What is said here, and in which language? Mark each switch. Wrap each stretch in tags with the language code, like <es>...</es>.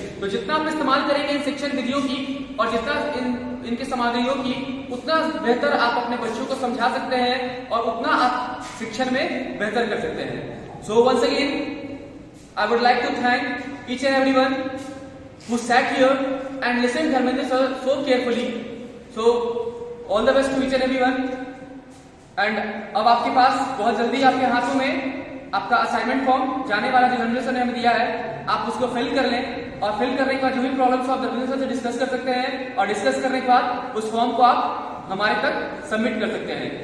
<hi>तो जितना आप इस्तेमाल करेंगे इन शिक्षण विधियों की और जितना इनके सामग्रियों की, उतना बेहतर आप अपने बच्चों को समझा सकते हैं और उतना आप शिक्षण में बेहतर कर सकते हैं।</hi> <en>So once again I would like to thank each and everyone who sat here and listened Dharmendra sir so carefully. So all the best to each and everyone.</en> <hi>And अब आपके पास बहुत जल्दी आपके हाथों में आपका असाइनमेंट फॉर्म जाने वाला जो धर्मेंद्र सर ने हमें दिया है, आप उसको फिल कर लें और फिल करने के बाद जो भी प्रॉब्लम्स आप धर्मेंद्र सर से डिस्कस कर सकते हैं और डिस्कस करने के बाद उस फॉर्म को आप हमारे तक सबमिट कर सकते हैं।</hi>